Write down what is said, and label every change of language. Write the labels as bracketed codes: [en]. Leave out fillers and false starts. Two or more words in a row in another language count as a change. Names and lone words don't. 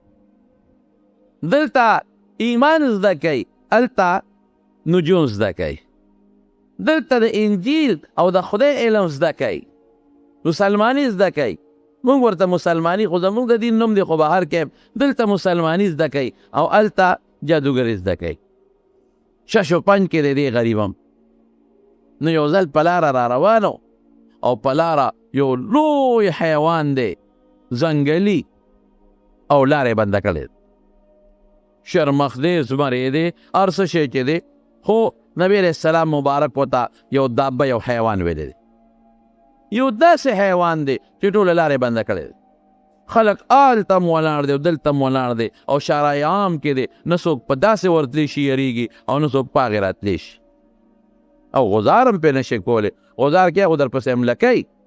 [ps] دلته ایمان زده کوي هلته نجوم زده کوي دلته د انجیل او د خدای علم زده کوي مسلماني زده کوي مونږ ورته مسلماني خو زمونږ د دین نوم دی خو بهر کې دلته مسلماني زده کوي او هلته جادوګري زده کوي شش و پنج کې دی غریبم نو یو ځل په لاره را روانو او په لاره یو لوی حیوان دی ځنګلي او لارې بنده کړې شرمخ دی زمری دی هر څه شی چې دی خو نبی [ar] علیه السلام [ps] مبارک ورته یو دابه یو حیوان ویلی دی یو داسې حیوان دی چې ټوله لارې بنده کړې دی خلک هلته هم ولاړ دی او دلته هم ولاړ دی او شارع عام کې دی نه څوک په داسې ورتلی شي یریږي او نه څوک په هغې راتلی شي او غزار هم پرې نشي کولی غزار کې خو درپسې حمله کوي